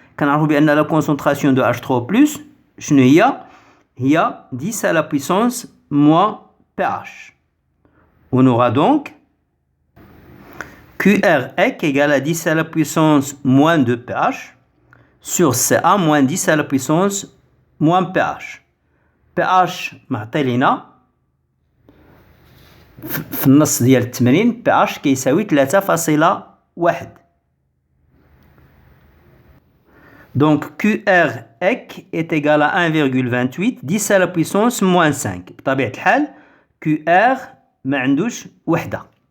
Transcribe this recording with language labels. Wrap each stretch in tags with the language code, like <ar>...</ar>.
<ar>كنعرفو بأن</ar> <fr>la concentration de H3O+,</fr> <ar>شنو هي؟ هي</ar> <fr>10 à la puissance moins pH. On aura donc QREC égale à 10 à la puissance moins 2 pH sur CA moins 10 à la puissance moins pH.</fr> <ar>pH معطي لينا في النص ديال التمرين pH كيساوي 3.1.</ar> <fr>Donc QREC est égal à 1,28 10 à la puissance moins 5.</fr> <ar>بطبيعة الحال QR ما عندوش وحدة.</ar>